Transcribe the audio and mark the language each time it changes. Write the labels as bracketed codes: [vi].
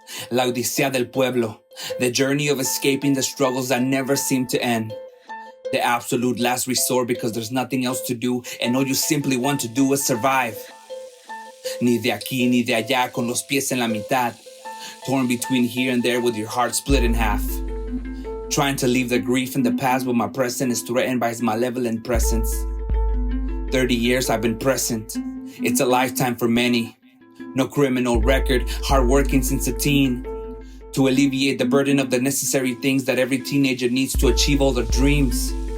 [es] La odisea del pueblo, [en] the journey of escaping the struggles that never seem to end. The absolute last resort because there's nothing else to do and all you simply want to do is survive. [es] Ni de aquí ni de allá con los pies en la mitad. [en] Torn between here and there with your heart split in half. Trying to leave the grief in the past but my present is threatened by his malevolent presence. 30 years I've been present. It's a lifetime for many. No criminal record, hardworking since a teen. To alleviate the burden of the necessary things that every teenager needs to achieve all their dreams.